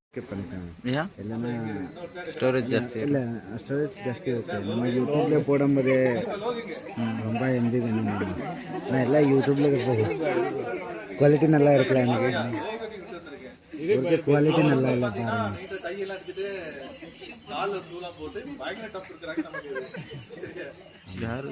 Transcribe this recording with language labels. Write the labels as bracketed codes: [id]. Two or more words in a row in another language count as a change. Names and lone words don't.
[kn] ಸ್ಟೋರೇಜ್ ಜಾಸ್ತಿ ಇಲ್ಲ ಸ್ಟೋರೇಜ್ ಜಾಸ್ತಿ ಇರುತ್ತೆ. ನಮ್ಮ ಯೂಟ್ಯೂಬ್ಲೆ [ta] போடும்போது ரொம்ப எம்பி வேணும். நான் எல்லாம் யூடியூப்ல குவாலிட்டி நல்லா இருக்குல்ல எனக்கு இவருக்கு குவாலிட்டி நல்லா இல்லை பாருங்க. யாரு